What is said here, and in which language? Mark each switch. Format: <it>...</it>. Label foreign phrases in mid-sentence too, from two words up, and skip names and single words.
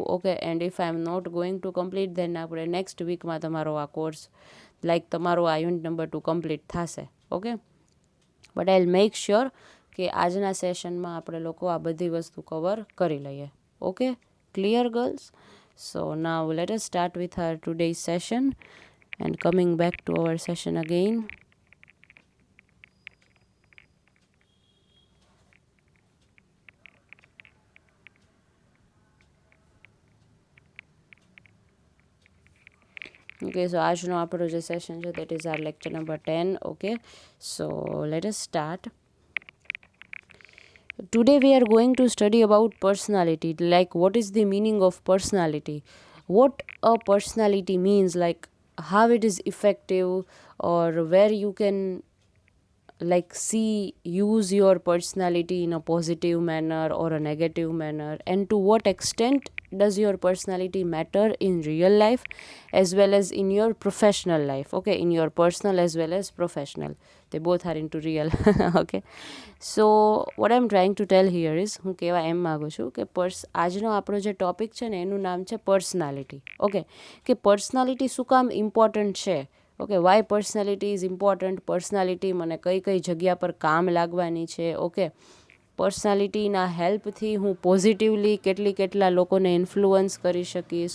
<en>Okay, and if I am not going to complete then</en> <gu>આપણે</gu> <en>next weekમાં</en> <gu>તમારો આ કોર્સ લાઈક તમારો આ</gu> <en>unit number</en> <gu>2 કમ્પ્લીટ થશે.</gu> <en>Okay, but I make sure</en> <gu>કે આજના સેશનમાં આપણે લોકો આ બધી વસ્તુ કવર કરી લઈએ.</gu> <en>Okay, clear girls? So now let us start with our today's session and coming back to our session again. Okay, so</en> <gu>આજનો આપણો જે સેશન છે</gu> <en>that is our lecture number 10. Okay, so let us start. Today we are going to study about personality, like what is the meaning of personality, what a personality means, like how it is effective, or where you can like see use your personality in a positive manner or a negative manner, and to what extent does your personality matter in real life as well as in your professional life. Okay, in your personal as well as professional, they both are into real. Okay, so what I'm trying to tell here is,</en> <gu>હું કહેવા એમ માગું છું કે આજનો આપણો જે ટોપિક છે ને એનું નામ છે પર્સનાલિટી. ઓકે, કે પર્સનાલિટી શું કામ ઇમ્પોર્ટન્ટ છે.</gu> <en>Okay, why personality is important,</en> <gu>પર્સનાલિટી મને કઈ કઈ જગ્યા પર કામ લાગવાની છે. ઓકે, પર્સનાલિટીના હેલ્પથી હું પોઝિટિવલી કેટલા લોકોને ઇન્ફ્લુઅન્સ કરી શકીશ.</gu>